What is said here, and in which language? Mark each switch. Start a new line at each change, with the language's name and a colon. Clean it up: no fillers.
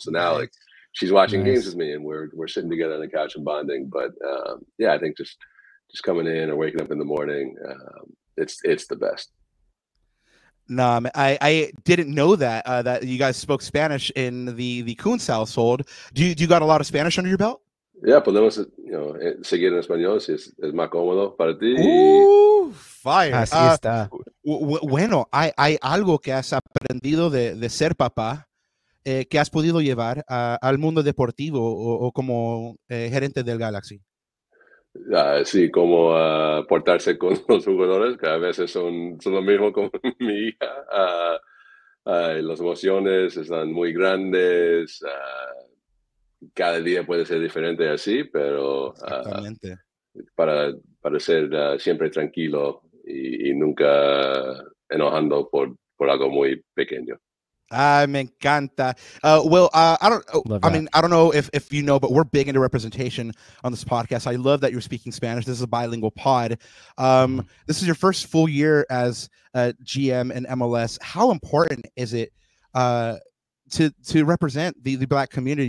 English: So now, like, she's watching games with me, and we're sitting together on the couch and bonding. But yeah, I think just coming in or waking up in the morning, it's the best. No, I didn't know that that you guys spoke Spanish in the Kuntz household. Do you got a lot of Spanish under your belt?
Spanish: Yeah, podemos, seguir en español si es más cómodo para ti.
English: Fire.
Spanish: Así está. Bueno, hay algo que has aprendido de ser papá que has podido llevar al mundo deportivo o como gerente del Galaxy. Sí, como portarse con los jugadores, que a veces son lo mismo como mi hija. Las emociones están muy grandes. Cada día puede ser diferente así, pero Exactamente. para ser siempre tranquilo y nunca enojando por algo muy pequeño. Me encanta.
English: Well, I don't know if you know, but we're big into representation on this podcast. I love that you're speaking Spanish. This is a bilingual pod. This is your first full year as GM in MLS. How important is it to represent the Black community?